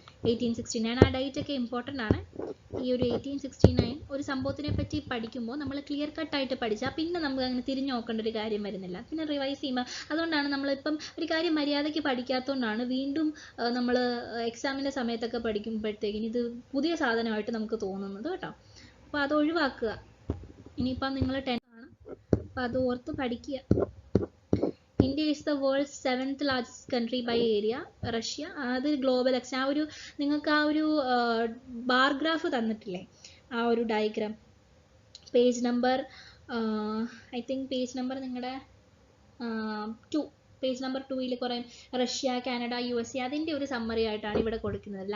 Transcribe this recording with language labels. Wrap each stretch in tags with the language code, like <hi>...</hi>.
<ml>1869 ആ ഡേറ്റ് ഒക്കെ ഇമ്പോർട്ടൻ്റ് ആണ്. ഈ ഒരു 1869 ഒരു സംഭവത്തിനെ പറ്റി പഠിക്കുമ്പോൾ നമ്മൾ ക്ലിയർ കട്ടായിട്ട് പഠിച്ചാൽ പിന്നെ നമുക്ക് അങ്ങനെ തിരിഞ്ഞു നോക്കേണ്ട ഒരു കാര്യം വരുന്നില്ല, പിന്നെ റിവൈസ് ചെയ്യുമ്പോൾ. അതുകൊണ്ടാണ് നമ്മളിപ്പം ഒരു കാര്യം മര്യാദയ്ക്ക് പഠിക്കാത്തതുകൊണ്ടാണ് വീണ്ടും നമ്മൾ എക്സാമിൻ്റെ സമയത്തൊക്കെ പഠിക്കുമ്പോഴത്തേക്കിന് ഇത് പുതിയ സാധനമായിട്ട് നമുക്ക് തോന്നുന്നത് കേട്ടോ. അപ്പോൾ അത് ഒഴിവാക്കുക. ഇനിയിപ്പം നിങ്ങൾ 10th ആണ്, അപ്പോൾ അത് ഓർത്ത് പഠിക്കുക.</ml> <en>India is the world's 7th largest country by area.</en> <ml>Russia, അത് ഗ്ലോബൽ എക്സ്, ആ ഒരു നിങ്ങൾക്ക് ആ ഒരു ബാർ ഗ്രാഫ് തന്നിട്ടില്ലേ, ആ ഒരു diagram, page number I think page number നിങ്ങളുടെ 2, പേജ് നമ്പർ 2ൽ കുറേ റഷ്യ, കാനഡ, USA അതിൻ്റെ ഒരു സമ്മറി ആയിട്ടാണ് ഇവിടെ കൊടുക്കുന്നത്.</ml>